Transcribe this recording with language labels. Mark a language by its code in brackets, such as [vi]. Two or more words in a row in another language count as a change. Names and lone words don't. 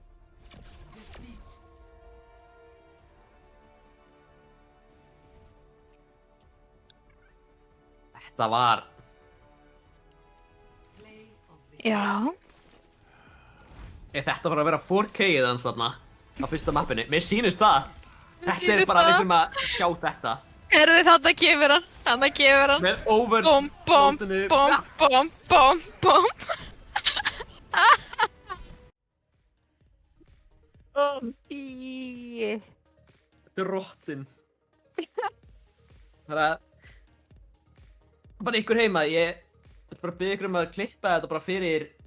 [is] Þetta var... Já. Þetta var að vera 4K-ið hans þarna á fyrsta mappinu. Mér sýnist það. Þetta er sýnist bara það. einhverjum að sjá þetta. Herðu þarna kemur hann. Þarna kemur hann. Með over... Bom, bom, mótinu. bom, bom, bom, bom. Í. Drottin. Það er að... Bara ykkur heima, ég ætla bara að biðja ykkur um að klippa þetta bara fyrir...